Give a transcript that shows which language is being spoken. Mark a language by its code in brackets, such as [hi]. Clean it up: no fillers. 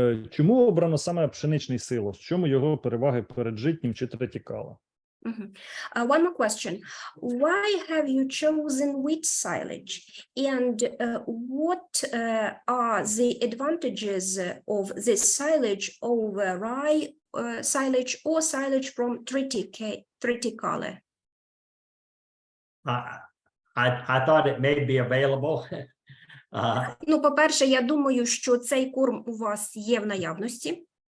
[uk] Чому обрано саме пшеничний силос? В чому його переваги перед житнім чи третікала? [en] One more question. Why have you chosen wheat silage? And what are the advantages of this silage over rye silage or silage from triticale? I thought it may be available. [uk] Ну, по-перше, я думаю, що цей корм у вас є в наявності.